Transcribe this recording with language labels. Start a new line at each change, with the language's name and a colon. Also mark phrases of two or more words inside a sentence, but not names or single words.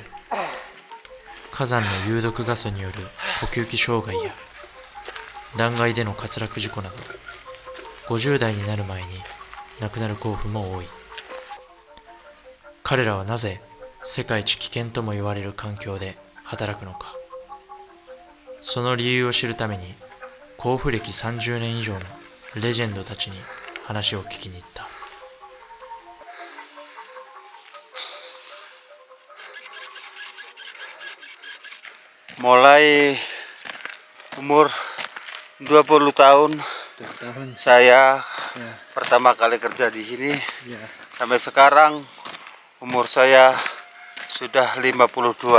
Japanese: 火山の有毒ガスによる呼吸器障害や断崖での滑落事故など、50代になる前に亡くなる甲府も多い。彼らはなぜ世界一危険とも言われる環境で働くのか。その理由を知るために甲府歴30年以上のレジェンドたちに話を聞きに行った。
Indonesian: Mulai umur 20 tahun saya pertama kali kerja di sini, sampai sekarang umur saya sudah 52.